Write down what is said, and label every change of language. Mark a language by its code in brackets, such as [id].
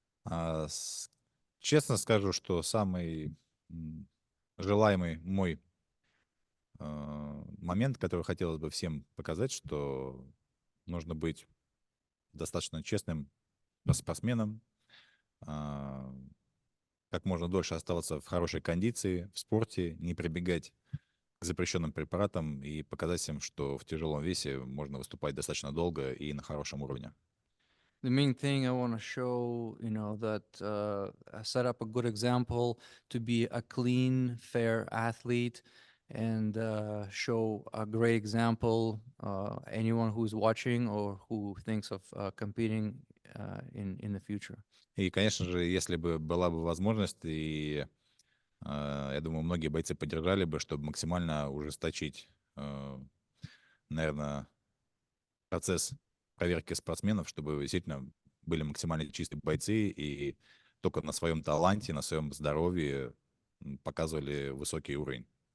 [ru] А, с- Честно скажу, что самый желаемый мой момент, который хотелось бы всем показать, что нужно быть достаточно честным спортсменом, а, как можно дольше оставаться в хорошей кондиции, в спорте, не прибегать к запрещенным препаратам и показать всем, что в тяжелом весе можно выступать достаточно долго и на хорошем уровне. [en] The main thing I want to show, that set up a good example to be a clean, fair athlete and show a great example. Anyone who's watching or who thinks of competing in the future. [ru] И, конечно же, если бы была бы возможность, и я думаю, многие бойцы поддержали бы, чтобы максимально ужесточить, наверное, процесс проверки спортсменов, чтобы действительно были максимально чистые бойцы и только на своем таланте, на своем здоровье показывали высокий уровень.